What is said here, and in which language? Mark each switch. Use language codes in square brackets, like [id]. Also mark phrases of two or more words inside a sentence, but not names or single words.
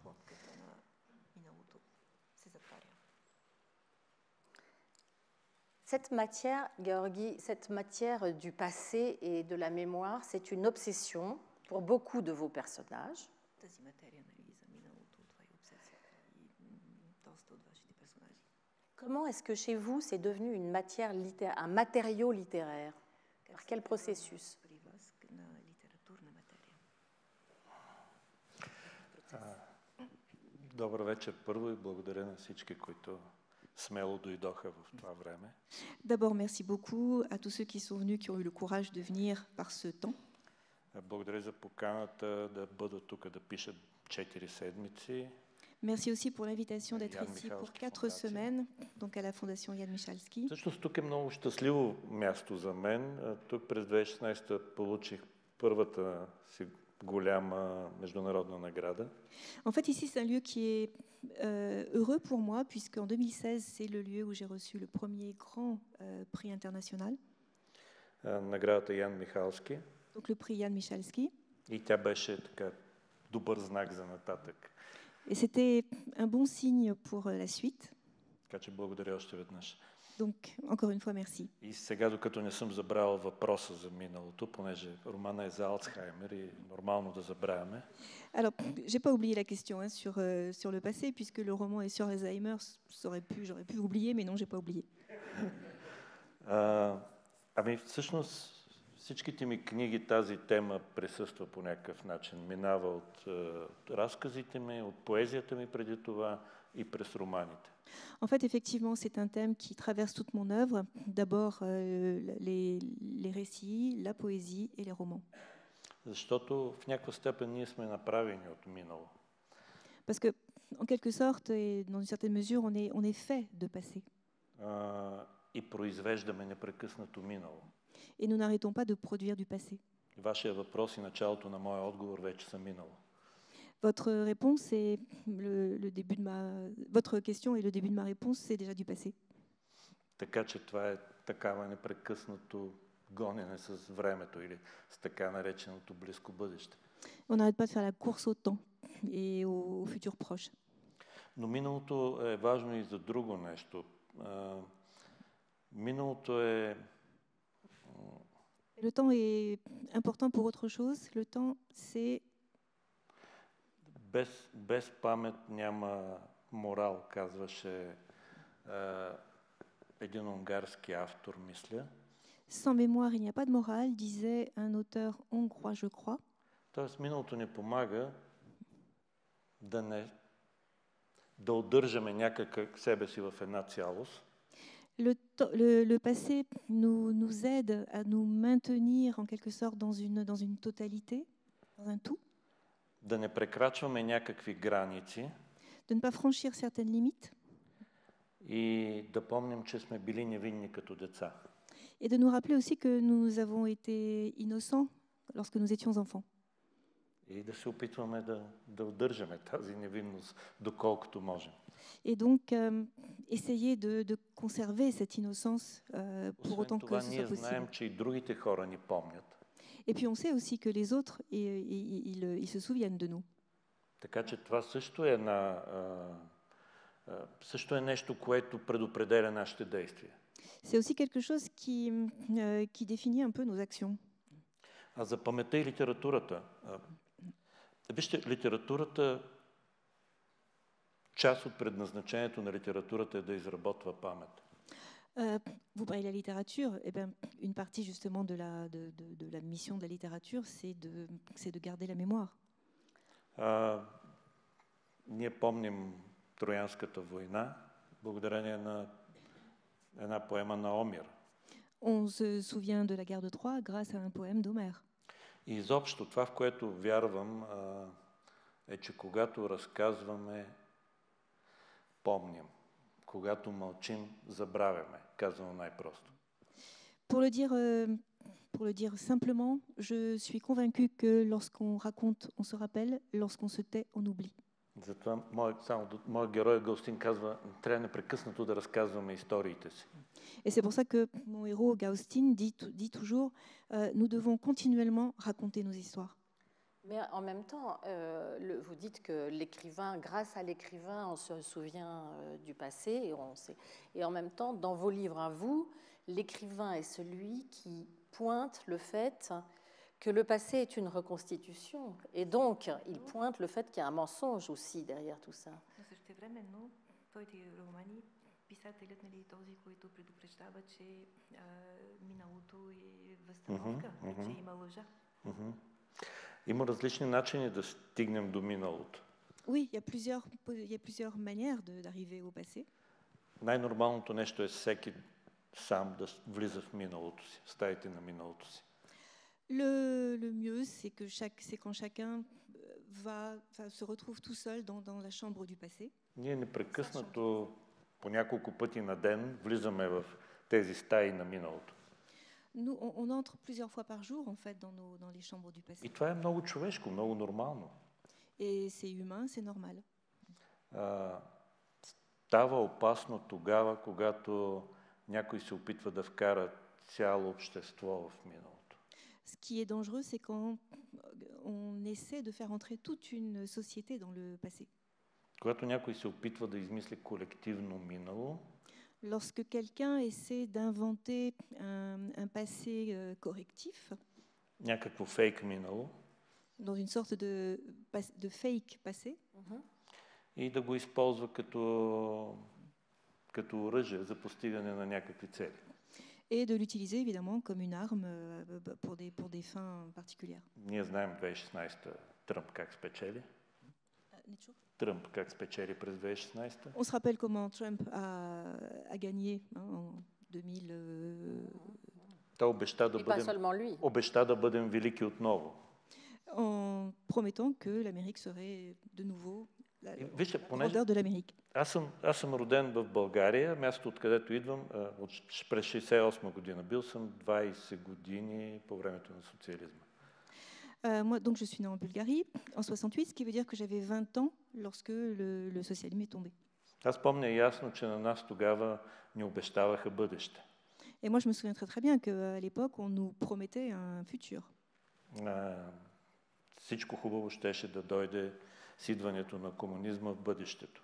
[fr] Cette matière, Georgi, cette matière du passé et de la mémoire, c'est une obsession pour beaucoup de vos personnages. Comment est-ce que chez vous, c'est devenu une matière littéraire, un matériau littéraire? Par quel processus? [bg] Добър вечер първо и благодаря на всички, които смело дойдоха в това време. [fr] D'abord, merci beaucoup à tous ceux qui sont venus, qui ont eu le courage de venir par ce temps. [bg] Благодаря за поканата да бъда тук да пиша 4 седмици. [fr] Merci aussi pour l'invitation d'être Ян ici pour [bg] Михалски 4 фондация. [fr] semaines, donc à la Fondation Yann Michalski. [bg] Всъщност тук е много щастливо място за мен. Тук през 2016 получих първата си голяма международна награда. [fr] En fait, ici, c'est un lieu qui est heureux pour moi, puisqu'en 2016, c'est le lieu où j'ai reçu le premier grand prix international, [bg] Наградата Ян Михалски. [fr] donc le prix Yann Michalski. [bg] И тя беше така добър знак за нататък. [fr] Et c'était un bon signe pour la suite. [bg] Така че благодаря още веднъж. [fr] Donc, encore une fois, merci. [bg] И сега, докато не съм забравил въпроса за миналото, понеже романа е за Алцхаймер и нормално да забравяме. [fr] Alors, j'ai pas oublié la question sur le passé, puisque le roman est sur Alzheimer. J'aurais pu oublier, mais non, j'ai pas oublié. [bg] Ами всъщност всичките ми книги тази тема присъства по някакъв начин. Минава от разказите ми, от поезията ми преди това и през романите. [fr] En fait, effectivement, c'est un thème qui traverse toute mon œuvre. D'abord, les récits, la poésie et les romans. [bg] Защото в някаква степен ние сме направени от минало. [fr] Parce que, en quelque sorte, et dans une certaine mesure, on est fait de passé. [bg] И произвеждаме непрекъснато минало. [fr] Et nous n'arrêtons pas de produire du passé. [bg] Вашия въпрос и началото на моя отговор вече са минало. [fr] Votre réponse est votre question et le début de ma réponse, c'est déjà du passé. [bg] Така че това е такава непрекъснато гонене с времето или с така нареченото близко бъдеще. [fr] On n'arrête pas de faire la course au temps et au futur proche. [bg] Но миналото е важно и за друго нещо. Миналото е... [fr] Le temps est important pour autre chose. Le temps, c'est... [bg] Без памет няма морал, казваше един унгарски автор, мисля. [fr] Sans mémoire, il n'y a pas de morale, disait un auteur hongrois, je crois. [bg] Тоест, миналото ни помага да удържаме някак себе си в една цялост. [fr] Le passé nous aide à nous maintenir en quelque sorte dans une totalité, dans un tout. [bg] Да не прекрачваме някакви граници. [fr] De ne pas franchir certaines limites. [bg] И да помним, че сме били невинни като деца. [fr] Et de nous rappeler aussi que nous avons été innocents lorsque nous étions enfants. [bg] И да се опитваме да удържаме тази невинност, доколкото можем. [fr] Et donc, essayer de conserver cette innocence pour autant que ce soit possible. [bg] Знаем, че и другите хора ни помнят. [fr] Et puis on sait aussi que les autres, ils se souviennent de nous. [bg] Така че това също е също е нещо, което предопределя нашите действия. [fr] C'est aussi quelque chose qui définit un peu nos actions. [bg] А за паметта и литературата. Вижте, литературата, част от предназначението на литературата е да изработва памет. [fr] Vous parlez de la littérature, eh bien, une partie justement de la mission de la littérature, c'est de garder la mémoire. [bg] Ние помним Троянската война, благодарение на една поема на Омир. [fr] On se souvient de la guerre de Troie grâce à un poème d'Homère. [bg] И изобщо това, в което вярвам, е, че когато разказваме, помним. Когато мълчим, забравяме, казано най-просто. [fr] Pour le dire simplement, je suis convaincu que lorsqu'on raconte, on se rappelle, lorsqu'on se tait, on oublie. [bg] Затова моят герой Гаустин казва, трябва непрекъснато да разказваме историите си. [fr] Et c'est pour ça que mon héros Gaustin dit toujours, nous devons continuellement raconter nos histoires. Mais en même temps, vous dites que l'écrivain, grâce à l'écrivain, on se souvient du passé et en même temps, dans vos livres à vous, l'écrivain est celui qui pointe le fait que le passé est une reconstitution. Et donc, il pointe le fait qu'il y a un mensonge aussi derrière tout ça. [bg] Писателят, нали, този, който предупреждава, че миналото е възстановка, че има лъжа. Има различни начини да стигнем до миналото. [fr] Oui, il y a plusieurs manières d'arriver au passé. [bg] Най-нормалното нещо е всеки сам да влиза в миналото си, в стаите на миналото си. [fr] Le mieux, c'est quand chacun se retrouve tout seul dans la chambre du passé. [bg] Ние непрекъснато по няколко пъти на ден влизаме в тези стаи на миналото. [fr] Nous, on entre plusieurs fois par jour en fait dans les chambres du passé. [bg] И това е много човешко, много нормално. [fr] Et c'est humain, c'est normal. [bg] Става опасно тогава, когато някой се опитва да вкара цяло общество в миналото. [fr] Ce qui est dangereux, c'est quand on essaie de faire entrer toute une société dans le passé. [bg] Когато някой се опитва да измисли колективно минало, [fr] Lorsque quelqu'un essaie d'inventer un passé correctif, [bg] някакво фейк минало, [fr] dans une sorte de fake passé, [bg] и да го използва като оръжие за постигане на някакви цели. [fr] et de l'utiliser évidemment comme une arme pour des fins particulières. [bg] Ние знаем 2016 Тръмп как спечели. Тръмп как спечели през 2016. [fr] On se rappelle comment Trump a gagné en 2000. [bg] Той обеща да бъдем велики отново. [fr] En promettant que l'Amérique serait de nouveau la [bg] Вижте, [fr] grandeur de l'Amérique. [bg] Аз съм роден в България, място откъдето идвам, през 68 година. Бил съм 20 години по времето на социализма. [fr] Moi, donc, je suis née en Bulgarie en 68, ce qui veut dire que j'avais 20 ans lorsque le socialisme est tombé. [bg] Аз помня ясно, че на нас тогава ни обещаваха бъдеще. [fr] Et moi, je me souviens très très bien qu'à l'époque, on nous promettait un futur. [bg] Всичко хубаво щеше да дойде с идването на комунизма в бъдещето.